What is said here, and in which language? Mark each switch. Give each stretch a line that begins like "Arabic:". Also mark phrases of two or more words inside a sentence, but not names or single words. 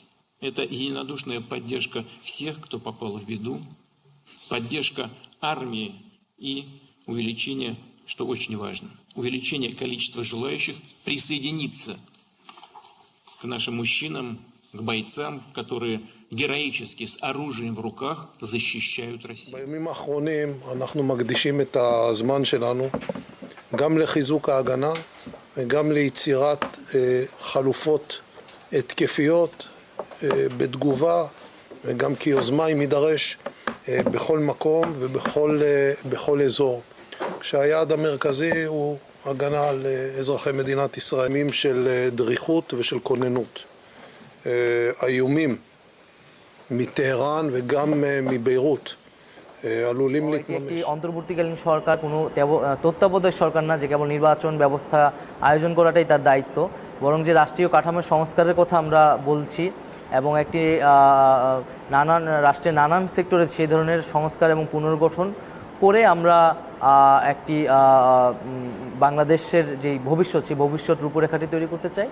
Russian: Это единодушная поддержка всех, кто попал в беду, поддержка армии и увеличение, что очень важно, увеличение количества желающих присоединиться к нашим мужчинам, к бойцам, которые героически с оружием в руках защищают Россию.
Hebrew: בימים האחרונים אנחנו מקדישים את הזמן שלנו גם לחיזוק ההגנה וגם ליצירת חלופות התקפיות בתגובה וגם כיוזמה אם יידרש בכל מקום ובכל אזור. כשהיעד המרכזי הוא הגנה על אזרחי מדינת ישראל, ימים של דריכות ושל כוננות. האיומים מטהרן וגם מביירות עלולים להתממש.
Bangla: একটি অন্তর্বর্তীকালীন সরকার কোনো তত্ত্বাবধায়ক সরকার না যে কেবল নির্বাচন ব্যবস্থা আয়োজন করাটাই তার দায়িত্ব, বরং যে রাষ্ট্রীয় কাঠামোর সংস্কারের কথা আমরা বলছি এবং একটি নানান রাষ্ট্রের নানান সেক্টরে সেই ধরনের সংস্কার এবং পুনর্গঠন করে আমরা একটি বাংলাদেশের যে ভবিষ্যৎ সেই ভবিষ্যৎ রূপরেখাটি তৈরি করতে চাই।